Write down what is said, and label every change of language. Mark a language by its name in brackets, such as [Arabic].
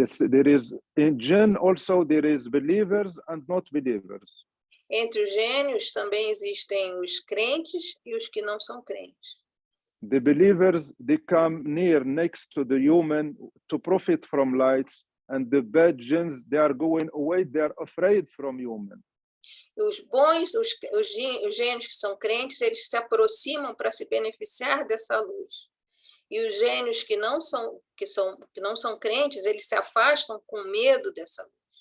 [English] There is in jinn also there is believers and not believers. [Portuguese] Entre os gênios também existem os crentes e os que não são crentes. [English] The believers, they come near next to the human to profit from lights, and the bad jinns, they are going away, they are afraid from human. [Portuguese] Os bons, os gênios que são crentes, eles se aproximam para se beneficiar dessa luz. E os gênios que não são crentes, eles se afastam com medo dessa luz.